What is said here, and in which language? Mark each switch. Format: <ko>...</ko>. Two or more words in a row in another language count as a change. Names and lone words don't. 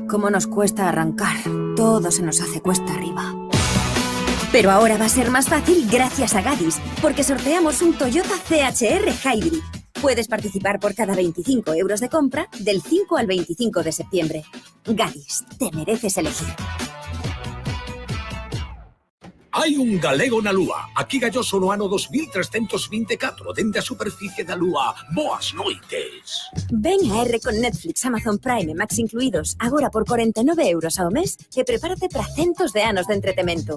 <es>¿Cómo nos cuesta arrancar? Todo se nos hace cuesta arriba. Pero ahora va a ser más fácil gracias a Gadis, porque sorteamos un Toyota CHR Hybrid. Puedes participar por cada 25 euros de compra del 5 al 25 de septiembre. Gadis, te mereces elegir.</es> <gl>Hai un galego na lúa. Aquí galloso no ano 2324, dende a superficie da lúa. Boas noites. Ven a R con Netflix, Amazon Prime e Max incluídos, agora por 49 euros ao mes, e prepárate para centos de anos de entretemento.</gl>